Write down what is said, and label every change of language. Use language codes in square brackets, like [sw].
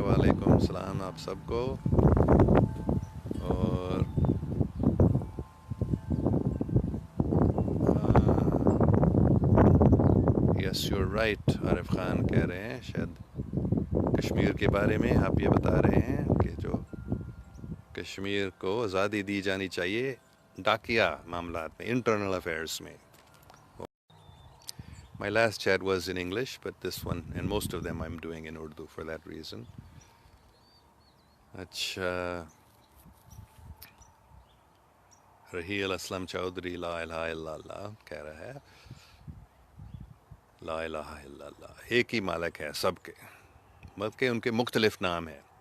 [ur] وعلیکم السلام آپ سب کو. اور [en] Yes you right. [ur] Arif Khan کہہ رہے ہیں شاید کشمیر کے بارے میں آپ یہ بتا رہے ہیں کہ جو کشمیر کو آزادی دی جانی چاہیے داخلہ معاملات میں, انٹرنل افیئرس میں. [en] My last chat was in English, but this one and most of them I'm doing in Urdu for that reason. [ur] اچھا رحیل اسلم چودھری لا الہ الا اللہ کہہ رہا ہے لا الہ الا اللہ ایک ہی مالک ہے سب کے, بلکہ ان کے مختلف نام ہیں.